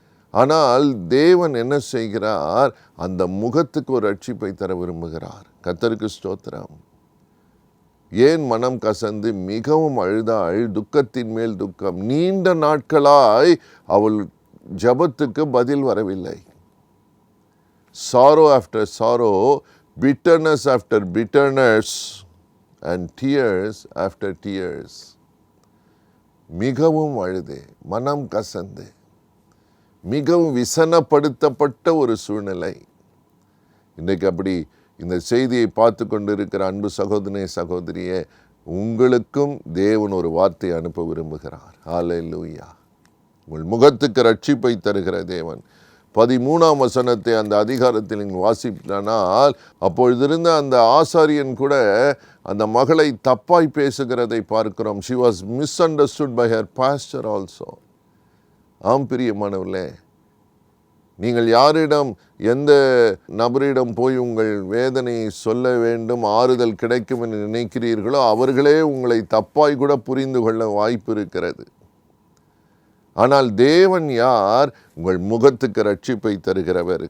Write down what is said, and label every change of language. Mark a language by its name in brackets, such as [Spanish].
[Tamil] ஆனால் தேவன் என்ன செய்கிறார்? அந்த முகத்துக்கு ஒரு ரட்சிப்பை தர விரும்புகிறார். கர்த்தருக்கு ஸ்தோத்திரம். ஏன் மனம் கசந்து மிகவும் அழுதாள்? துக்கத்தின் மேல் துக்கம். நீண்ட நாட்களாய் அவள் ஜெபத்துக்கு பதில் வரவில்லை. [English] sorrow after sorrow, bitterness after bitterness, and tears after tears. [Tamil] மிகவும் அழுது, மனம் கசந்து, மிகவும் விசனப்படுத்தப்பட்ட ஒரு சூழ்நிலை. இன்றைக்கு அப்படி இந்த செய்தியை பார்த்து கொண்டிருக்கிற அன்பு சகோதரனே, சகோதரியே, உங்களுக்கும் தேவன் ஒரு வார்த்தை அனுப்ப விரும்புகிறார். ஹல்லேலூயா. உங்கள் முகத்துக்கு ரட்சிப்பை தருகிற தேவன். 13 அந்த அதிகாரத்தில் நீங்கள் வாசித்தானால், அப்பொழுதிருந்த அந்த ஆசாரியன் கூட அந்த மகளை தப்பாய் பேசுகிறதை பார்க்கிறோம். [English] She was misunderstood by her pastor also. [Tamil] ஆம் பிரியமானவர்களே, நீங்கள் யாரிடம், எந்த நபரிடம் போய் உங்கள் வேதனையை சொல்ல வேண்டும், ஆறுதல் கிடைக்கும் என்று நினைக்கிறீர்களோ அவர்களே உங்களை தப்பாய் கூட புரிந்து கொள்ள வாய்ப்பு இருக்கிறது. ஆனால் தேவன் யார்? உங்கள் முகத்துக்கு ரட்சிப்பை தருகிறவர்.